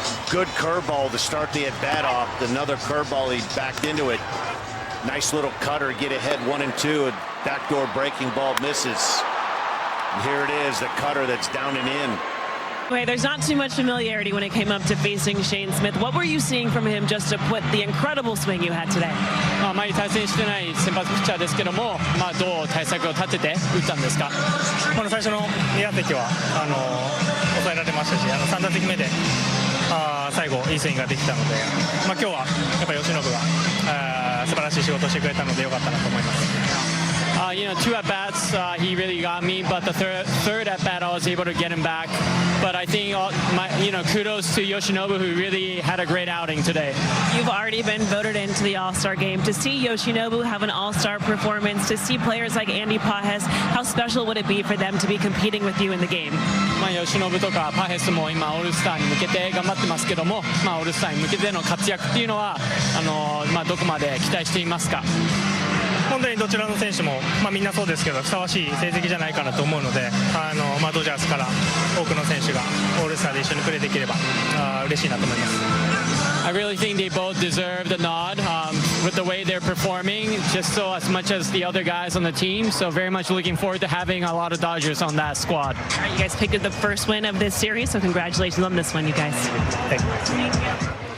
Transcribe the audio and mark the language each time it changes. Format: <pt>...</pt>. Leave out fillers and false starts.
<en>Good curveball to start the at bat off. Another curveball, he backed into it. Nice little cutter, get ahead 1-2. A backdoor breaking ball misses. And here it is, the cutter that's down and in. Wait, there's not too much familiarity when it came up to facing Shane Smith. What were you seeing from him just to put the incredible swing you had today?</en> <ja>前に対戦してない先発ピッチャーですけども、どう対策を立てて打ったんですか？最初の2打席は抑えられましたし、3打席目で最後いいスイングができたので、今日はやっぱり由伸が素晴らしい仕事をしてくれたので良かったなと思います。</ja> <en>Two at bats, he really got me, but the third at bat, I was able to get him back. But I think, kudos to Yoshinobu, who really had a great outing today. You've already been voted into the All-Star game. To see Yoshinobu have an All-Star performance, to see players like Andy Pajes, how special would it be for them to be competing with you in the game?</en> <ja>吉信とかパヘスも今オールスターに向けて頑張ってますけども、オールスターに向けての活躍っていうのはどこまで期待していますか？本当にどちらの選手も、みんなそうですけどふさわしい成績じゃないかなと思うので、ドジャースから多くの選手がオールスターで一緒にプレーできれば嬉しいなと思います。</ja> <en>I really think they both deserve the nod with the way they're performing, just so as much as the other guys on the team. So very much looking forward to having a lot of Dodgers on that squad. All right, you guys picked up the first win of this series, so congratulations on this one, you guys. Thank you.</en>